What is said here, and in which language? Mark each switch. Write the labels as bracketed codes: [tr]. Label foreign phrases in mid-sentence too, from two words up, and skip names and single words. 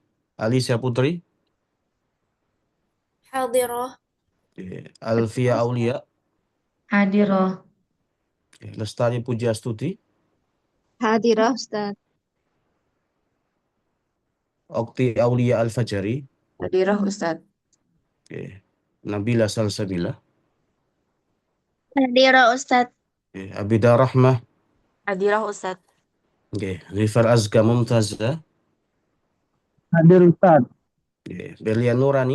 [id] Alicia Putri. Hadiroh. Alfia Aulia. Hadiroh. Lestari Pujiastuti. Hadirah Ustaz. Okti Aulia Al-Fajari. Hadiroh Ustadz. Nabila Salsabila. Hadirah Ustaz. Abida Rahmah. Hadiroh Ustadz. Rifar Azka Mumtazah. Hadir Ustaz. Berlian Nurani.